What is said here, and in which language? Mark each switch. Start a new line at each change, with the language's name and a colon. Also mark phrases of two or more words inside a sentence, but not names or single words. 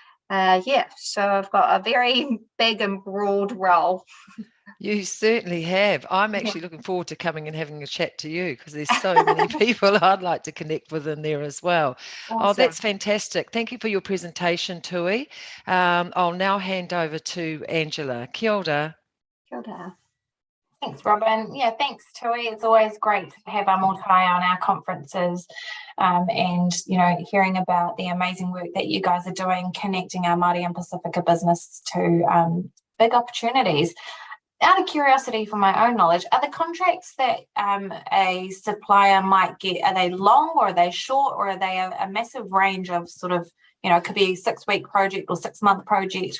English: So I've got a very big and broad role. You certainly have. I'm actually looking forward to coming and having a chat to you, because there's so many people I'd like to connect with in there as well. Awesome. Oh, that's fantastic. Thank you for your presentation, Tui. I'll now hand over to Angela.
Māori: Kia ora. Kia ora.
English: Thanks, Robin. Yeah, thanks, Tui. It's always great to have Amotai on our conferences, and hearing about the amazing work that you guys are doing, connecting our Māori and Pacifica business to big opportunities. Out of curiosity, for my own knowledge, are the contracts that a supplier might get, are they long or are they short, or are they a massive range of sort of, it could be a 6-week project or 6-month project?